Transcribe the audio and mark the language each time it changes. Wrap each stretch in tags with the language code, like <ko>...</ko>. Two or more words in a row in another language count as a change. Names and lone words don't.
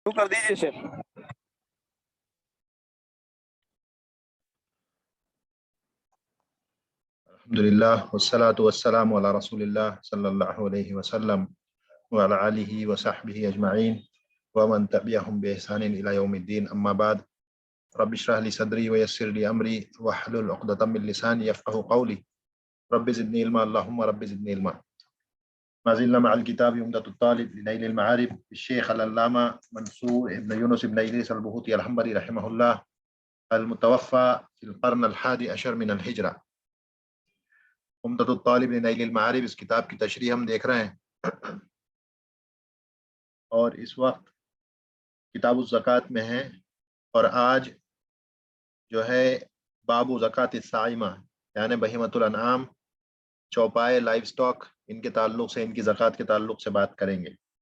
<ur>شروع کر دیجیے شیخ.</ur> <ar>الحمد لله والصلاة والسلام على رسول الله صلى الله عليه وسلم وعلى آله وصحبه أجمعين ومن تبعهم بإحسان إلى يوم الدين أما بعد رب اشرح لي صدري ويسر لي أمري واحلل عقدة من لساني يفقهوا قولي رب زدني علما اللهم رب زدني علما ما زلنا مع الكتاب عمدة الطالب لنيل المعارف بالشيخ العلامة منصور بن يونس بن إدريس البهوتي الحنبلي رحمه الله المتوفى في القرن الحادي عشر من الهجرة. عمدة الطالب لنيل المعارف,</ar> <ur>اس کتاب کی تشریح ہم دیکھ رہے ہیں اور اس وقت</ur> <ar>كتاب الزكاة</ar> <ur>میں ہے. اور آج جو ہے</ur> <ar>باب زكاة السائمة</ar> <ur>यानी</ur> <ar>بهيمة الأنعام,</ar> <ur>चौपाए,</ur> <en>live stock,</en> <ur>ان کے تعلق سے، ان کی زکات کے تعلق سے بات کریں گے.</ur>